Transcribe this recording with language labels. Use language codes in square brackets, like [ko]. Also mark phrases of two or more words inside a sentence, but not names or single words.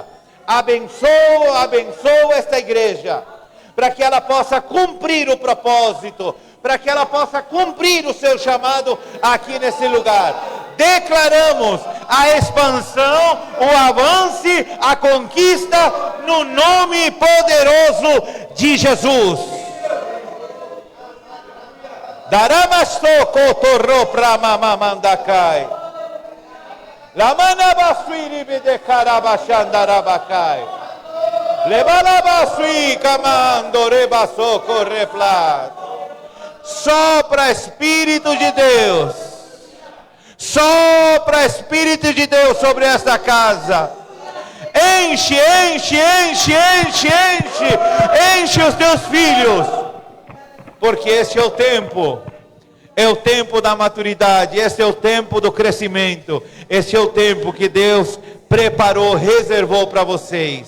[pt] Abençoo esta igreja, para que ela possa cumprir o propósito, para que ela possa cumprir o seu chamado aqui nesse lugar. Declaramos a expansão, o avanço, a conquista, no nome poderoso de Jesus. Daramasto torro pramamandakai. Lamanabasui de carabachandarabakai. Lebalabasui camando rebasoco replat. Sopra Espírito de Deus. Sopra Espírito de Deus sobre esta casa. Enche os teus filhos. Porque esse é o tempo da maturidade, esse é o tempo do crescimento, esse é o tempo que Deus preparou, reservou para vocês.